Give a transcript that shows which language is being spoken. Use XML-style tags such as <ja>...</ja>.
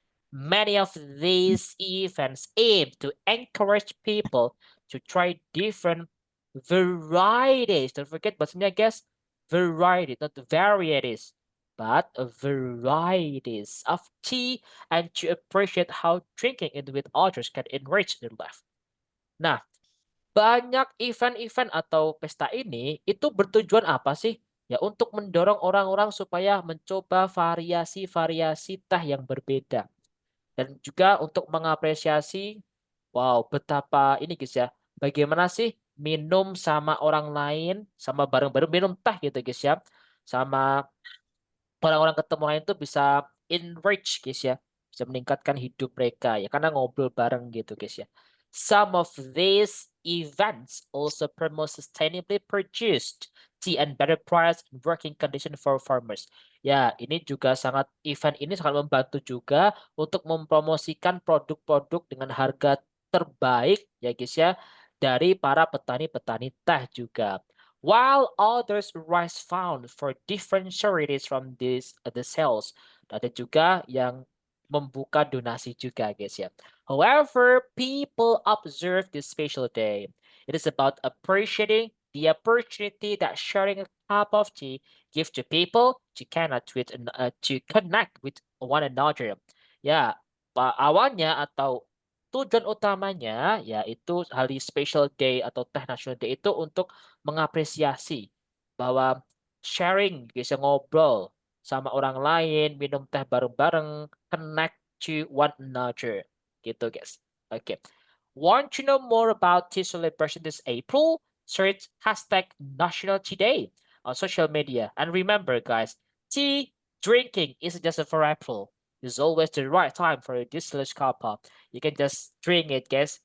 <en>Many of these events aim to encourage people to try different varieties. Don't forget</en> <id>bahasanya</id> <en>guys, variety, not varieties, but varieties of tea and to appreciate how drinking it with others can enrich their life.</en> <id>Nah, banyak event-event atau pesta ini itu bertujuan apa sih? Ya untuk mendorong orang-orang supaya mencoba variasi-variasi teh yang berbeda. Dan juga untuk mengapresiasi, wow, betapa ini guys ya, bagaimana sih minum sama orang lain, sama bareng-bareng minum teh gitu guys ya, sama orang-orang ketemu lain tuh bisa enrich guys ya, bisa meningkatkan hidup mereka ya karena ngobrol bareng gitu guys ya.</id> <en>Some of these events also promote sustainably produced tea and better price and working condition for farmers.</en> <id>Ya, ini juga event ini sangat membantu juga untuk mempromosikan produk-produk dengan harga terbaik ya guys ya dari para petani-petani teh juga.</id> <en>While others raise funds for different charities from the sales.</en> <id>Ada juga yang membuka donasi juga guys ya.</id> <en>However, people observe this special day. It is about appreciating the opportunity that sharing a cup of tea gives to people to connect with one another.</en> <id>Ya, awalnya atau tujuan utamanya yaitu hari</id> <en>special day</en> <id>atau teh national day itu untuk mengapresiasi bahwa sharing bisa ngobrol sama orang lain, minum teh bareng-bareng,</id> <en>connect to one another</en> <id>gitu guys.</id> <en>Okay. Want to know more about tea celebration this April? Search hashtag National Tea Day on social media. And remember guys, tea drinking isn't just for April. It's always the right time for a distillers cup up. You can just drink it guys.</en>